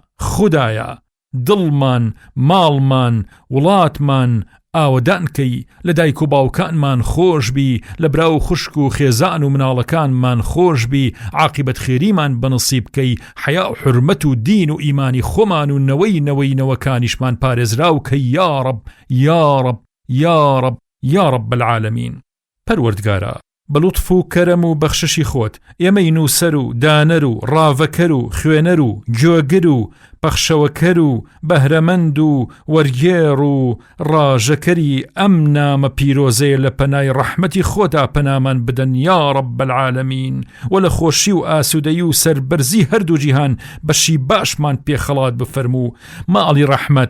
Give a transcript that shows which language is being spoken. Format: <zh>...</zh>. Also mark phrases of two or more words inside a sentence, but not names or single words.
<ckb>خودایە دڵمان، ماڵمان، وڵاتمان ئاوەدانکەی، لە دایک و باوکانمان خۆش بی، لە برا و خوشک و خێزان و مناڵەکانمان خۆش بی، عاقبەت خێریمان بەنصیب بکەی، حیا و حرمەت و دین و ئیمانی خۆمان و نەوەکانیشمان پارێزراو کە</ckb> <ar>یا رب یا رب یا رب یا رب العالمین.</ar> <ckb>پەروەردگارە بە لوتف و کەرەم و بەخششی خۆت ئێمەی نووسەر و دانەر و ڕاوەکەر و خوێنەر و گوێگر و بەخشەوەکەر و بەهرەمەند و وەرگێڕ و ڕاژەکەری ئەم نامە پیرۆزەیە لە پەنای ڕەحمەتی خۆتا پەنامان بدەن</ckb> <ar>یا رب العالمین،</ar> <ckb>و لە خۆشی و ئاسوودەیی و سەربەرزی هەردوو جیهان بەشی باشمان پێخەڵات بفەرموو، ماڵی ڕەحمەت،</ckb>